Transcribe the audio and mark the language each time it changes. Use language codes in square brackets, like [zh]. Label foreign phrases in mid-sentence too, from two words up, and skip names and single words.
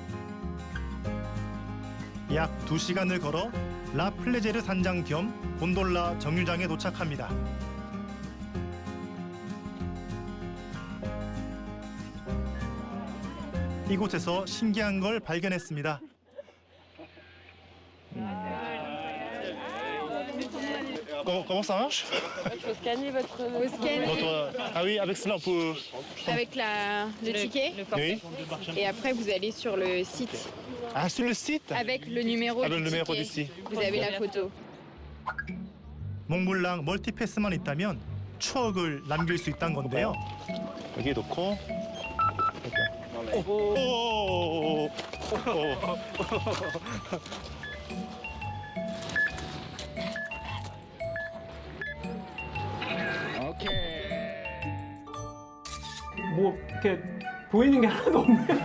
[ko] 약 2시간을 걸어 라플레제르 산장 겸 곤돌라 정류장에 도착합니다. 이곳에서 신기한 걸 발견했습니다. [fr] Comment ça marche? Il faut scanner votre Ah oui, avec cela on peut. avec le ticket Oui. et après vous allez sur le site Ah, sur le site? avec le numéro Avec du le numéro ticket. d'ici. Vous avez la photo. [ko] 몽블랑 멀티패스만 있다면 추억을 남길 수 있다는 건데요. 여기 놓고. 오. 뭐 이렇게 보이는 게 하나도 없네.